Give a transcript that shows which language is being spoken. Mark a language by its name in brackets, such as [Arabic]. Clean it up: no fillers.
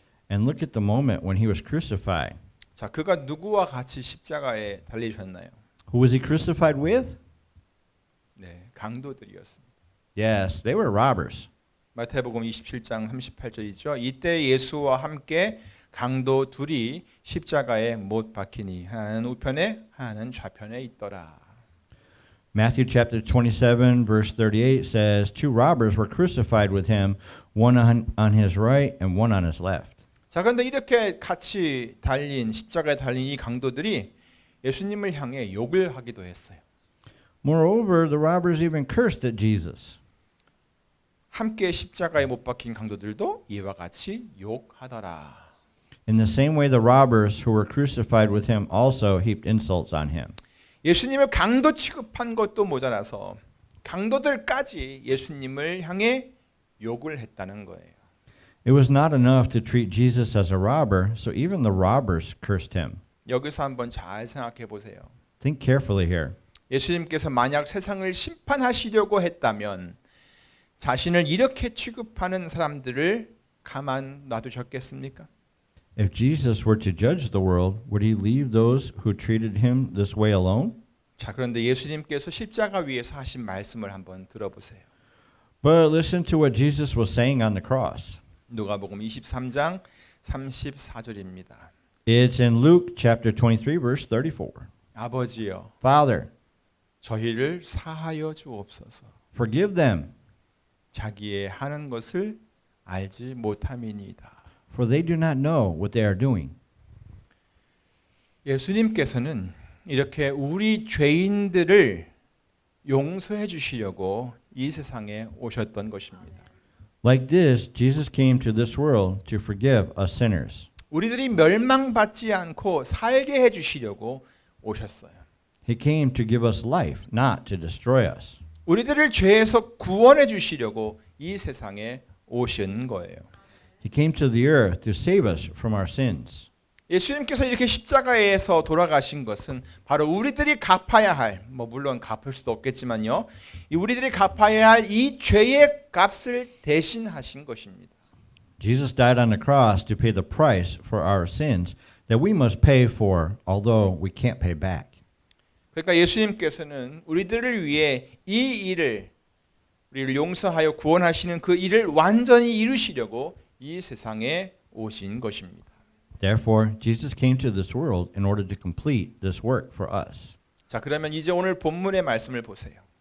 [English] And look at the moment when he was crucified. [Korean] 자, 그가 누구와 같이 십자가에 달리셨나요? [English] Who was he crucified with? [Korean] 네, 강도들이었습니다. [English] Yes, they were robbers. [Korean] 마태복음 27장 38절이죠. 이때 예수와 함께 강도 둘이 십자가에 못 박히니 하나는 우편에 하나는 좌편에 있더라. [English] Matthew chapter 27 verse 38 says, two robbers were crucified with him, one on his right and one on his left. [Korean] 자, 그런데 이렇게 같이 십자가에 달린 이 강도들이 예수님을 향해 욕을 하기도 했어요. [English] Moreover, the robbers even cursed at Jesus. [Korean] 함께 십자가에 못 박힌 강도들도 이와 같이 욕하더라. [English] In the same way, the robbers who were crucified with him also heaped insults on him. [Korean] 예수님을 강도 취급한 것도 모자라서 강도들까지 예수님을 향해 욕을 했다는 거예요. [English] It was not enough to treat Jesus as a robber, so even the robbers cursed him. [Korean] 여기서 한번 잘 생각해 보세요. [English] Think carefully here. [Korean] 예수님께서 만약 세상을 심판하시려고 했다면 자신을 이렇게 취급하는 사람들을 가만 놔두셨겠습니까? [English] If Jesus were to judge the world, would he leave those who treated him this way alone? [Korean] 자, 그런데 예수님께서 십자가 위에서 하신 말씀을 한번 들어보세요. [English] But listen to what Jesus was saying on the cross. [Korean] 누가복음 23장 34절입니다. [English] It's in Luke chapter 23 verse 34. [Korean] 아버지여, [English] Father, [Korean] 저희를 사하여 주옵소서. [English] forgive them, [Korean] 자기의 하는 것을 알지 못함이니이다. [English] for they do not know what they are doing. [Korean] 예수님께서는 이렇게 우리 죄인들을 용서해 주시려고 이 세상에 오셨던 것입니다. [English] Like this, Jesus came to this world to forgive us sinners. [Korean] 우리들이 멸망받지 않고 살게 해 주시려고 오셨어요. [English] He came to give us life, not to destroy us. [Korean] 우리들을 죄에서 구원해 주시려고 이 세상에 오신 거예요. [English] He came to the earth to save us from our sins. [Korean] 예수님께서 이렇게 십자가에서 돌아가신 것은 바로 우리들이 갚아야 할, 물론 갚을 수도 없겠지만요, 우리들이 갚아야 할 이 죄의 값을 대신하신 것입니다. [English] Jesus died on the cross to pay the price for our sins that we must pay for, although we can't pay back. [Korean] 그러니까 예수님께서는 우리들을 위해 이 일을 우리를 용서하여 구원하시는 그 일을 완전히 이루시려고 이 세상에 오신 것입니다. [English] Therefore, Jesus came to this world in order to complete this work for us. [Korean] 자, 그러면 이제 오늘 본문의 말씀을 보세요.